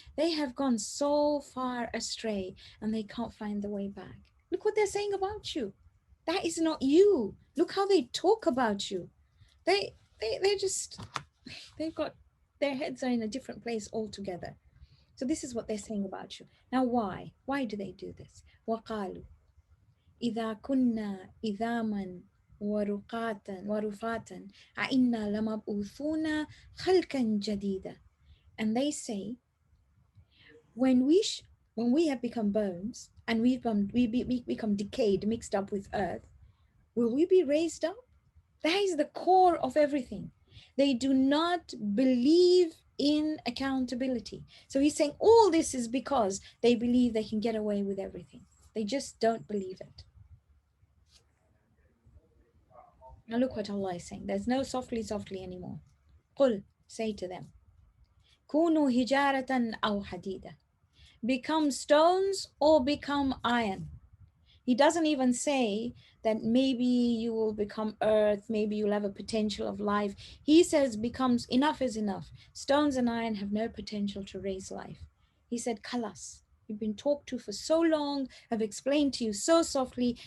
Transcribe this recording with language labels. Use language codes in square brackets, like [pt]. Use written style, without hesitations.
[en] They have gone so far astray and they can't find the way back. Look what they're saying about you. That is not you. Look how they talk about you. They're just, they've got, their heads are in a different place altogether. So this is what they're saying about you. Now why? Why do they do this? [ar] وَقَالُوا إِذَا كُنَّا إِذَامًا ورفاتا أئنا لمبعوثون خلقا جديدا. [en] And they say, when we have become bones and we become decayed, mixed up with earth, will we be raised up? That is the core of everything. They do not believe in accountability. So he's saying all this is because they believe they can get away with everything. They just don't believe it. Now look what Allah is saying. There's no softly, softly anymore. [ar] قل, [en] say to them, [ar] كونوا هجارة أو حديدة. [en] Become stones or become iron. He doesn't even say that maybe you will become earth, maybe you'll have a potential of life. He says becomes enough is enough. Stones and iron have no potential to raise life. He said, Kalas, you've been talked to for so long, I've explained to you so softly.